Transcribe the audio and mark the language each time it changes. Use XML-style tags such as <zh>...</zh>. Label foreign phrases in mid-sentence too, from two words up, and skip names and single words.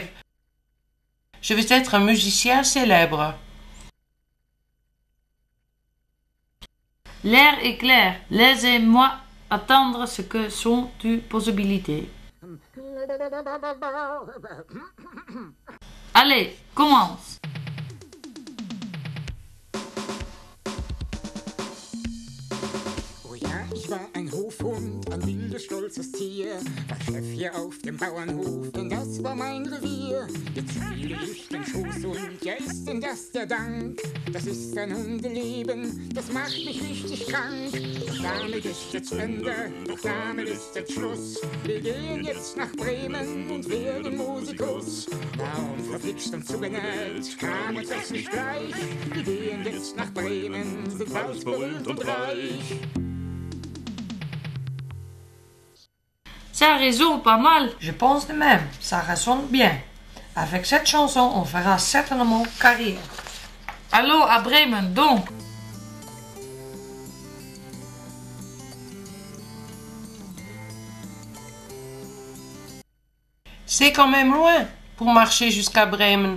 <fr>Je vais être un musicien célèbre. L'air est clair. Laissez-moi attendre ce que sont tes possibilités. Allez, commence.</fr> <de>Ich war ein Hofhund, ein wildes, stolzes Tier, war Chef hier auf dem Bauernhof, denn das war mein Revier. Jetzt spiele ich den Schoßhund, ja ist denn das der Dank? Das ist ein Hundeleben, das macht mich richtig krank. Doch damit ist jetzt Ende, doch damit ist jetzt Schluss. Wir gehen jetzt nach Bremen und werden Musikus. Warum verflixt und zugenäht, kam uns das nicht gleich? Wir gehen jetzt nach Bremen, sind bald berühmt und reich.</de> <fr>Ça résonne pas mal. Je pense de même, ça résonne bien. Avec cette chanson, on fera certainement carrière. Allons à Bremen, donc. C'est quand même loin pour marcher jusqu'à Bremen.</fr>